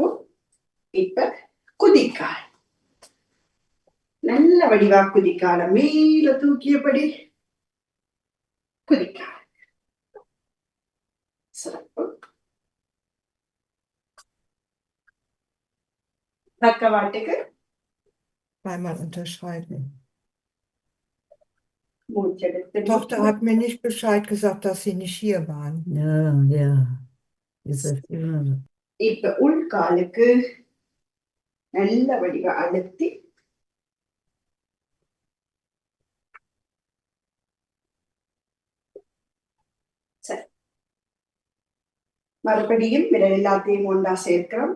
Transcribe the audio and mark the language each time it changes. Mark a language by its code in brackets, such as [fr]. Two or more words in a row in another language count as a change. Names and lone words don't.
[ta] இப்ப குதிக்கால் நல்ல வடிவா குதிக்கால மேல தூக்கியபடி குதிக்கால். சிறப்பு. பக்கவாட்டுக்கு [de] Einmal unterschreiben. [ta] மூச்செடுத்து [de] Tochter hat mir nicht Bescheid gesagt, dass sie nicht hier waren. Ja. Ist das immer so? [ta] இப்ப உள்காலுக்கு நல்ல வடிவா அழுத்தி சரி. மறுபடியும் விரல் எல்லாத்தையும் ஒன்றா சேர்க்கிறோம்.